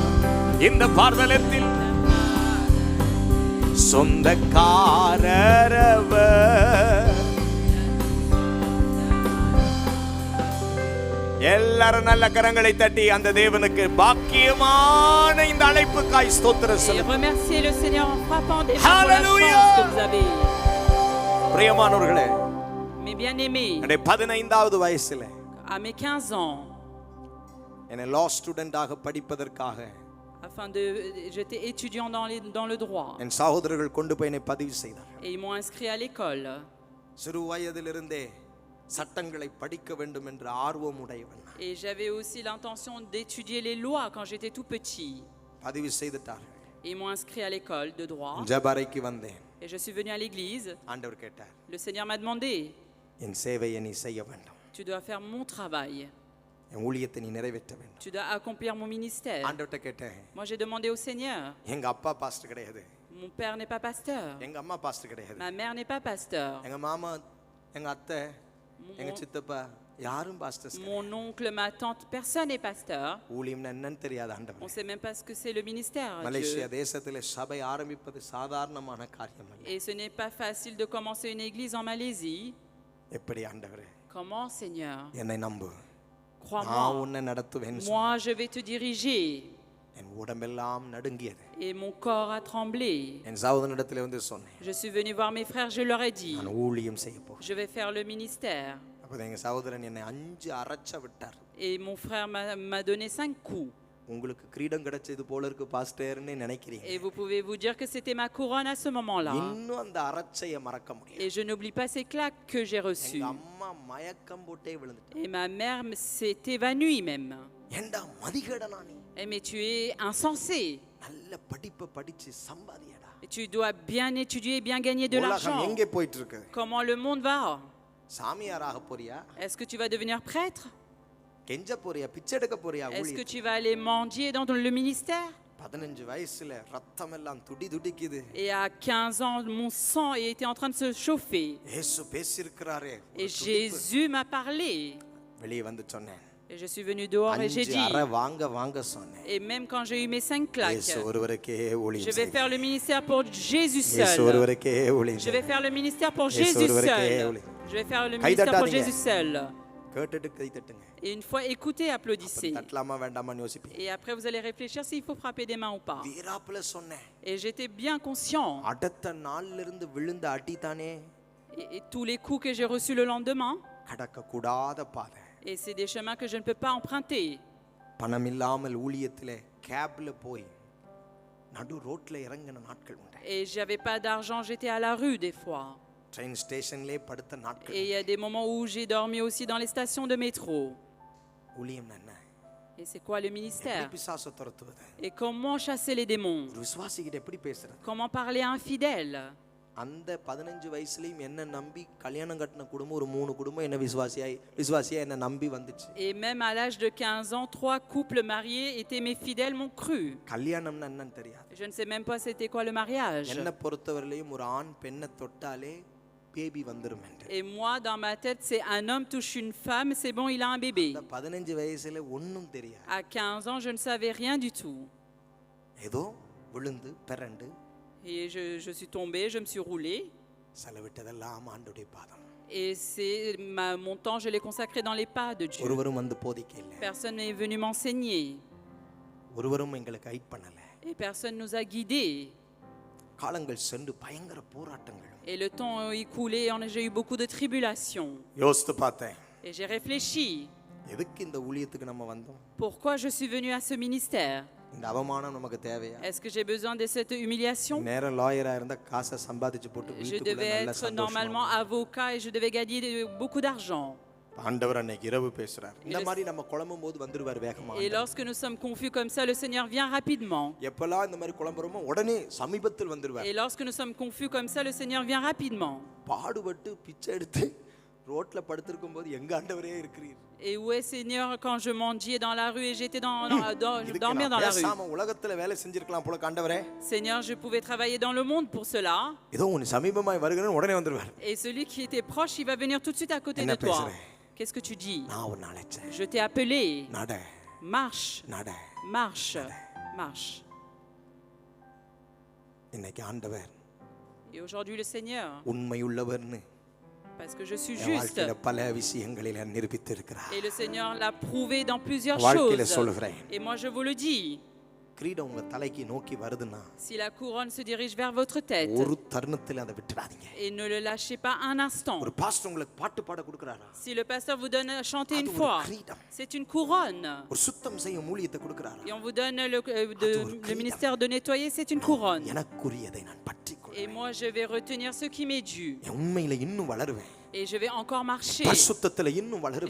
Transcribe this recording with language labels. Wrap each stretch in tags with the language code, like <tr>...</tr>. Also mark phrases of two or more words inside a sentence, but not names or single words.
<ta>இந்த பார்தலத்தில் சொந்தக்காரரவர். எல்லாரும் நல்ல கரங்களை தட்டி அந்த தேவனுக்கு பாக்கியமான இந்த அழைப்புக்காய் ஸ்தோத்திரம்</ta> <fr>Et</fr> <ta>சொல்லுங்க.</ta> <fr>remerciez le Seigneur en frappant des mains pour la Hallelujah. chance que vous avez.</fr> <ta>பிரியமானவர்களே,</ta> <fr>Mes bien-aimés,</fr> <ta>என்னுடைய 15வது வயசுல</ta> <fr>à mes 15 ans,</fr> <ta>என்னை</ta> <en>law student</en> <ta>படிப்பதற்காக</ta> <fr>j'étais étudiant dans le droit.</fr> <ta>என் சகோதரர்கள் கொண்டு போய் என்னை பதிவு செய்தார்.</ta> <fr>Et ils m'ont inscrit à l'école.</fr> <ta>சிறு வயதிலிருந்தே சட்டங்களை படிக்க வேண்டும் என்ற ஆர்வம் உடையவன்.</ta> <fr>Et j'avais aussi l'intention d'étudier les lois quand j'étais tout petit.</fr> <ta>பதிவு செய்துட்டார்கள்.</ta> <fr>Et ils m'ont inscrit à l'école de droit.</fr> <ta>ஜெபரைக்கு வந்தேன்.</ta> <fr>Et je suis venu à l'église.</fr> <ta>ஆண்டவர் கேட்டார்,</ta> <fr>Le Seigneur m'a demandé,</fr> <ta>என் சேவையை நீ செய்ய வேண்டும்,</ta> <fr>tu dois faire mon travail.</fr> <ta>என் ஊழியத்தை நீ நிறைவேற்ற வேண்டும்.</ta> <fr>Tu dois accomplir mon ministère.</fr> <ta>ஆண்டவர்ட்ட கேட்டேன்.</ta> <fr>Moi, j'ai demandé au Seigneur.</fr> <ta>எங்க அப்பா பாஸ்டர் கிடையாது,</ta> <fr>Mon père n'est pas pasteur.</fr> <ta>எங்க அம்மா பாஸ்டர் கிடையாது,</ta> <fr>Ma mère n'est pas pasteur.</fr> <ta>எங்க மாமா, எங்க அத்தை, எங்க சித்தப்பா யாரும் பாஸ்டர்ஸ்.</ta> <fr>Mon oncle, ma tante, personne n'est pasteur.</fr> <ta>ஊழியம்னா என்னன்னு தெரியாது</ta> <fr>On ne</fr> <ta>ஆண்டவர்.</ta> <fr>sait même pas ce que c'est le ministère.</fr> <ta>மலேசியா</ta> <fr>Dieu.</fr> <ta>தேசத்திலே சபை ஆரம்பிப்பது சாதாரணமான காரியம் அல்ல.</ta> <fr>Et ce n'est pas facile de commencer une église en Malaisie.</fr> <ta>எப்படி ஆண்டவரே?</ta> <fr>Comment, Seigneur?</fr> <ta>என்னை நம்பு, நான்</ta> <fr>Crois-moi.</fr> <ta>உன்னை நடத்துவேன்.</ta> <fr>Moi, je vais te diriger.</fr> <ta>என் உடம்பெல்லாம் நடுங்கியது.</ta> <fr>Et mon corps a tremblé.</fr> <ta>என் சகோதரனிடத்தில் வந்து சொன்னேன்,</ta> <fr>Je suis venu voir mes frères, je leur ai dit,</fr> <ta>நான் ஊழியம் செய்ய போறேன்.</ta> <fr>je vais faire le ministère.</fr> <ta>அப்போ எங்க சகோதரன் என்னை 5 அரைச்ச விட்டார்.</ta> <fr>Et mon frère m'a donné 5 coups.</fr> <ta>உங்களுக்கு கிரீடம் கிடைச்சது போல இருக்கு பாஸ்டர்னு நினைக்கிறீங்க.</ta> <fr>Et vous pouvez vous dire que c'était ma couronne à ce moment-là.</fr> <ta>இன்னும் அந்த அரைச்சைய மறக்க முடியாது.</ta> <fr>Et je n'oublie pas ces claques que j'ai reçues.</fr> <ta>எங்க அம்மா மயக்கம் போட்டே விழுந்துட்டாங்க.</ta> <fr>Et ma mère s'est évanouie même.</fr> <ta>ஏண்டா மதிகேடனா நீ?</ta> <fr>Eh, mais tu es insensé.</fr> <ta>நல்ல படிப்பை படிச்சு சம்பாதியடா.</ta> <fr>Et tu dois bien étudier et bien gagner de</fr> <ta>உலகம்</ta> <fr>l'argent.</fr> <ta>எங்கே போயிட்டு இருக்கு?</ta> <fr>Comment le monde va?</fr> <ta>சாமியாராக போறியா?</ta> <fr>Est-ce que tu vas devenir prêtre?</fr> <ta>கெஞ்ச போறியா? பிச்சை எடுக்க போறியா?</ta> <fr>Est-ce que tu vas aller mendier dans le ministère?</fr> <ta>15 வயசுல ரத்தம் எல்லாம் துடிக்குது.</ta> <fr>Et à 15 ans, mon sang était en train de se chauffer.</fr> <ta>இயேசு பேசியிருக்கிறாரே.</ta> <fr>Et Jésus m'a parlé.</fr> <ta>வெளியே வந்து சொன்னேன்.</ta> <fr>Et je suis venu dehors et j'ai 5 dit,</fr> <ta>அரை வாங்க சொன்னேன்.</ta> <fr>et même quand j'ai eu mes 5 claques,</fr> <ta>இயேசு ஒருவருக்கே ஊழியம்</ta> <fr>je vais</fr> <ta>செய்வேன்.</ta> <fr>faire le ministère pour Jésus</fr> <ta>இயேசு</ta> <fr>seul.</fr> <ta>ஒருவருக்கே ஊழியம்</ta> <fr>Je vais</fr> <ta>செய்வேன்.</ta> <fr>faire le ministère pour</fr> <ta>Yesu</ta> <fr>Jésus</fr> <ta>ஒருவருக்கே</ta> <fr>seul.</fr> <ta>ஊழியம்.</ta> <fr>Je vais faire le</fr> <ta>கை</ta> <fr>ministère pour</fr> <ta>தட்டாதீங்க.</ta> <fr>Jésus seul.</fr> <ta>கேட்டுட்டு கை தட்டுங்க.</ta> <fr>Et une fois écouté, applaudissez.</fr> <ta>தட்டலாமா வேண்டாமான்னு யோசிப்பீங்க.</ta> <fr>Et après, vous allez réfléchir s'il faut frapper des mains ou pas.</fr> <ta>வீராப்புல சொன்னேன்.</ta> <fr>Et j'étais bien conscient.</fr> <ta>அடுத்த நாள்ல இருந்து விழுந்த அடிதானே</ta> <fr>Et tous les coups que j'ai reçus le lendemain,</fr> <ta>கடக்க கூடாத பாதை.</ta> <fr>et c'est des chemins que je ne peux pas emprunter.</fr> <ta>பணம் இல்லாமல் ஊழியத்திலே கேப்ல போய் நடு ரோட்ல இறங்கின நாட்கள் உண்டு.</ta> <fr>Et j'avais pas d'argent, j'étais à la rue des fois.</fr> <en>train station</en> <ta>படுத்த நாட்கள்.</ta> <fr>Et il y a des moments où j'ai dormi aussi dans les stations de métro.</fr> <ta>ஊழியம் என்ன?</ta> <fr>Et c'est quoi le ministère?</fr> <ta>எப்படி பிசாசை துரத்துவது?</ta> <fr>Et comment chasser les démons?</fr> <ta>ஒரு விசுவாசிகிட்ட எப்படி பேசுறது?</ta> <fr>Comment parler à un fidèle?</fr> <ta>அந்த 15 வயசுலயும் என்ன நம்பி கல்யாணம் கட்டின குடும்பம் ஒரு 3 குடும்பம் என்ன விசுவாசியா என்ன நம்பி வந்துச்சு.</ta> <fr>Et même à l'âge de 15 ans, 3 couples mariés étaient mes fidèles, m'ont cru.</fr> <ta>கல்யாணம்னா என்னன்னு தெரியாது.</ta> <fr>Je ne sais même pas c'était quoi le mariage.</fr> <ta>என்ன பொறுத்தவரையிலும் ஒரு ஆண் பெண்ணை தொட்டாலே பேபி வந்துரும் என்று.</ta> <fr>Et moi, dans ma tête, c'est un homme touche une femme, c'est bon, il a un bébé.</fr> <ta>15 வயசுல ஒண்ணும் தெரியாது.</ta> <fr>À 15 ans, je ne savais rien du tout.</fr> <ta>ஏதோ விழுந்து பிறண்டு</ta> <fr>Et je suis tombée, je me suis roulée.</fr> <ta>செலவிட்டதெல்லாம் ஆண்டவருடைய பாதம்.</ta> <fr>Et mon temps, je l'ai consacré dans les pas de Dieu.</fr> <ta>ஒருவரும் வந்து போதிக்கல.</ta> <fr>Personne n'est venu m'enseigner.</fr> <ta>ஒருவரும் எங்களுக்கு கைட் பண்ணல.</ta> <fr>Et personne nous a guidés.</fr> <ta>காலங்கள் சென்று பயங்கர போராட்டங்கள்.</ta> <fr>Et le temps écoulé, j'ai eu beaucoup de tribulations.</fr> <ta>யோசித்து பார்த்தேன்.</ta> <fr>Et j'ai réfléchi.</fr> <ta>எதுக்கு இந்த ஊழியத்துக்கு நம்ம வந்தோம்?</ta> <fr>Pourquoi je suis venu à ce ministère?</fr> <ta>இந்த அவமானம் நமக்கு தேவையா?</ta> <fr>Est-ce que j'ai besoin de cette humiliation?</fr> <ta>நேரா லாயரா இருந்தா காசை சம்பாதிச்சு போட்டு</ta> <fr>Je</fr> <ta>வீட்டுக்குள்ள</ta> <fr>devais</fr> <ta>நல்ல</ta> <fr>être</fr> <ta>சந்தோஷமா.</ta> <fr>normalement avocat et je devais gagner beaucoup d'argent.</fr> <ta>ஆண்டவர் அன்னைக்கு இரவு பேசுறார். இந்த மாதிரி நம்ம குழம்பும் போது வந்துருவார் வேகமா.</ta> <fr>Et lorsque nous sommes confus comme ça, le Seigneur vient rapidement.</fr> <ta>எப்பலாம் இந்த மாதிரி குழம்புறோமோ உடனே சமீபத்தில் வந்துருவார்.</ta> <fr>Et lorsque nous sommes confus comme ça, le Seigneur vient rapidement.</fr> <ta>பாடுபட்டு பிச்சை எடுத்து ரோட்ல படுத்திருக்கும் போது எங்க ஆண்டவரே இருக்கிறீர்.</ta> <fr>Et où est Seigneur quand je mendiais dans la rue et j'étais dormir dans la rue?</fr> <ta>பேசாம உலகத்துல வேலை செஞ்சிருக்கலாம் போல ஆண்டவரே.</ta> <fr>Seigneur, je pouvais travailler dans le monde pour cela.</fr> <ta>ஏதோ உன் சமீபமாய் வருகிறேன் உடனே வந்துருவார்.</ta> <fr>Et celui qui était proche, il va venir tout de suite à côté de toi. Qu'est-ce que tu dis?</fr> <ta>நான் உன்னை அழைச்சேன்.</ta> <fr>Je t'ai appelé.</fr> <ta>நட.</ta> <fr>Marche.</fr> <ta>நட.</ta> <fr>Marche. Marche.</fr> <ta>இன்னைக்கு ஆண்டவர்.</ta> <fr>Et aujourd'hui le Seigneur.</fr> <ta>உண்மையுள்ளவர்னு.</ta> <fr>Parce que je suis juste.</fr> <ta>பல விஷயங்களில் நிரூபித்திருக்கிறார்.</ta> <fr>Et le Seigneur l'a prouvé dans plusieurs</fr> <ta>வாழ்க்கையில</ta> <fr>choses.</fr> <ta>சொல்றேன்.</ta> <fr>Et moi je vous le dis.</fr> <ta>கிரீடம் உங்க தலைக்கு நோக்கி வருதுன்னா</ta> <fr>Si la couronne se dirige vers votre tête.</fr> <ta>ஒரு தருணத்தில் அதை விட்டுறாதீங்க.</ta> <fr>Et ne le lâchez pas un instant.</fr> <ta>ஒரு பாஸ்டர் உங்களுக்கு பாட்டு பாட கொடுக்கறாரா?</ta> <fr>Si le pasteur vous donne à chanter une fois, c'est une couronne.</fr> <ta>ஒரு சுத்தம் செய்யும் ஊழியத்தை கொடுக்கறாரா?</ta> <fr>Et on vous donne le ministère de nettoyer, c'est une couronne.</fr> <ta>எனக்குரியதை நான் பற்றிக்கொள்வேன்.</ta> <fr>Et moi je vais retenir ce qui m'est dû.</fr> <ta>உண்மையில இன்னும் வளருவேன்.</ta> <fr>Et je vais encore marcher.</fr> <ta>பரிசுத்தத்தில இன்னும் வளருவேன்.</ta>